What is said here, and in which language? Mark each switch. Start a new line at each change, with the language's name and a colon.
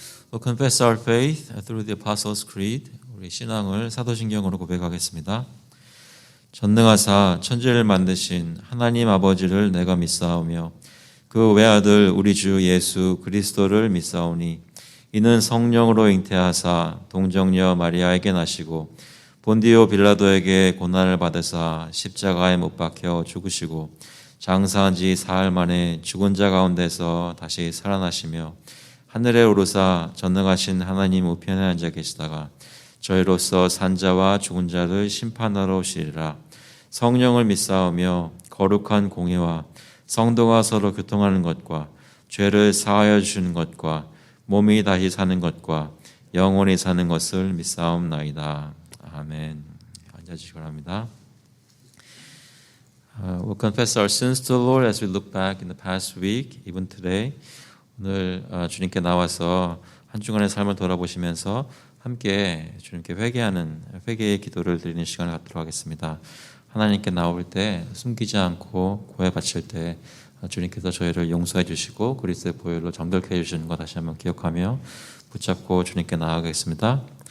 English: We'll confess our faith through the Apostles' Creed.
Korean: 우리 신앙을 사도신경으로 고백하겠습니다. 전능하사 천지를 만드신 하나님 아버지를 내가 믿사오며 그 외아들 우리 주 예수 그리스도를 믿사오니 이는 성령으로 잉태하사 동정녀 마리아에게 나시고 본디오 빌라도에게 고난을 받으사 십자가에 못 박혀 죽으시고 장사한 지 사흘 만에 죽은 자 가운데서 다시 살아나시며 하늘에 오르사 전능하신 하나님 우편에 앉아 계시다가 저희로서 산 자와 죽은 자를 심판하러 오시리라. 성령을 믿사오며 거룩한 공의와 성도가 서로 교통하는 것과 죄를 사하여 주시는 것과 몸이 다시 사는 것과 영원히 사는 것을 믿사옵나이다. 아멘. 앉아주시기 바랍니다.
English: We'll confess our sins to the Lord as we look back in the past week, even today.
Korean: 오늘 주님께 나와서 한 주간의 삶을 돌아보시면서 함께 주님께 회개의 기도를 드리는 시간을 갖도록 하겠습니다. 하나님께 나올 때 숨기지 않고 고해 바칠 때 주님께서 저희를 용서해 주시고 그리스도의 보혈로 정결케 해주시는 것 다시 한번 기억하며 붙잡고 주님께 나아가겠습니다.